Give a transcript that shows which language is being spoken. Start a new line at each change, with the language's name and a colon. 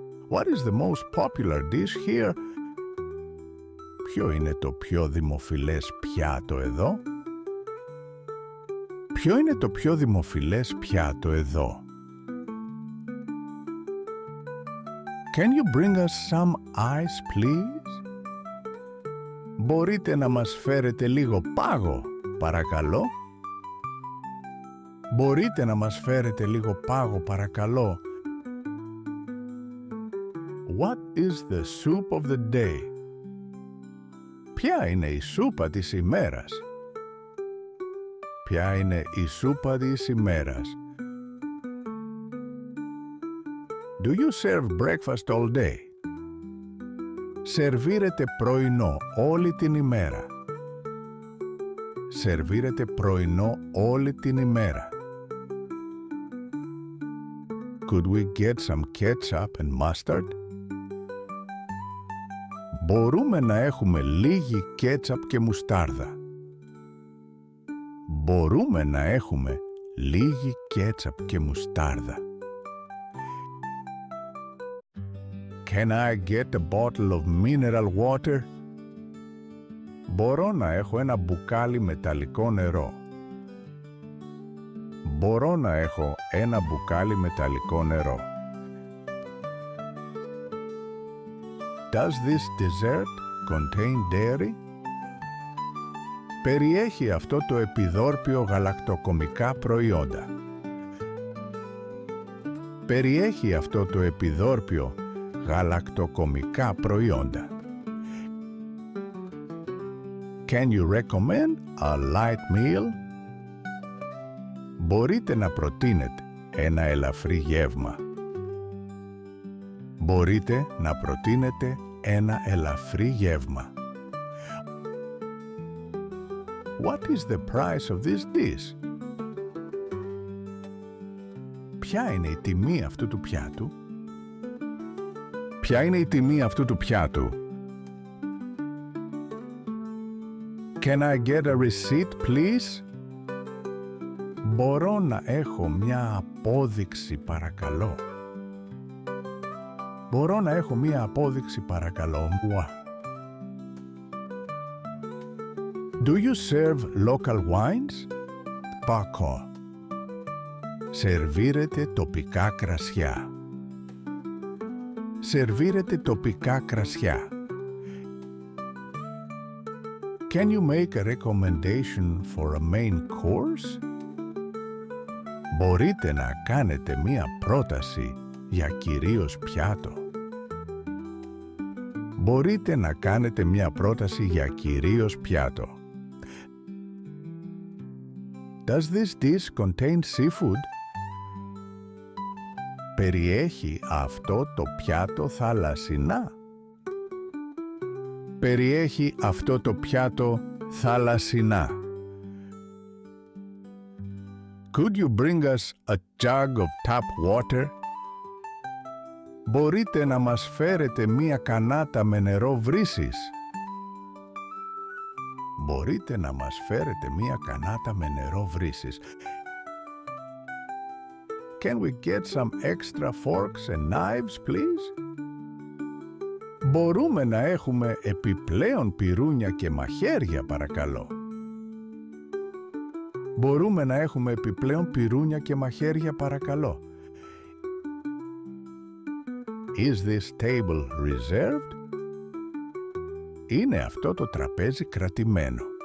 English: What is the most popular dish here?
Greek: Ποιο είναι το πιο δημοφιλές πιάτο εδώ? Ποιο είναι το πιο δημοφιλές πιάτο εδώ?
English: Can you bring us some ice, please?
Greek: Μπορείτε να μας φέρετε λίγο πάγο, παρακαλώ? Μπορείτε να μας φέρετε λίγο πάγο, παρακαλώ?
English: What is the soup of the day?
Greek: Ποια είναι η σούπα της ημέρας? Ποια είναι η σούπα της ημέρας?
English: Do you serve breakfast all day?
Greek: Σερβίρετε πρωινό όλη την ημέρα? Σερβίρετε πρωινό όλη την ημέρα?
English: Could we get some ketchup and mustard?
Greek: Μπορούμε να έχουμε λίγη κέτσαπ και μουστάρδα? Μπορούμε να έχουμε λίγη κέτσαπ και μουστάρδα?
English: Can I get a bottle of mineral water?
Greek: Μπορώ να έχω ένα μπουκάλι μεταλλικό νερό? Μπορώ να έχω ένα μπουκάλι μεταλλικό νερό?
English: Does this dessert contain dairy?
Greek: Περιέχει αυτό το επιδόρπιο γαλακτοκομικά προϊόντα? Περιέχει αυτό το επιδόρπιο γαλακτοκομικά προϊόντα?
English: Can you recommend a light meal?
Greek: Μπορείτε να προτείνετε ένα ελαφρύ γεύμα? Μπορείτε να προτείνετε ένα ελαφρύ γεύμα?
English: What is the price of this dish?
Greek: Ποια είναι η τιμή αυτού του πιάτου? Ποια είναι η τιμή αυτού του πιάτου?
English: Can I get a receipt, please?
Greek: Μπορώ να έχω μια απόδειξη, παρακαλώ? Μπορώ να έχω μια απόδειξη, παρακαλώ?
English: Do you serve local wines? Πάκο.
Greek: Σερβίρετε τοπικά κρασιά? Σερβίρετε τοπικά κρασιά?
English: Can you make a recommendation for a main course?
Greek: Μπορείτε να κάνετε μία πρόταση για κυρίως πιάτο? Μπορείτε να κάνετε μία πρόταση για κυρίως πιάτο?
English: Does this dish contain seafood?
Greek: Περιέχει αυτό το πιάτο θαλασσινά? Περιέχει αυτό το πιάτο θαλασσινά?
English: Could you bring us a jug of tap water?
Greek: Μπορείτε να μας φέρετε μία κανάτα με νερό βρύσης? Μπορείτε να μας φέρετε μία κανάτα με νερό βρύσης?
English: Can we get some extra forks and knives, please?
Greek: Μπορούμε να έχουμε επιπλέον πυρούνια και μαχαίρια, παρακαλώ? Μπορούμε να έχουμε επιπλέον πυρούνια και μαχαίρια, παρακαλώ?
English: Is this table reserved?
Greek: Είναι αυτό το τραπέζι κρατημένο?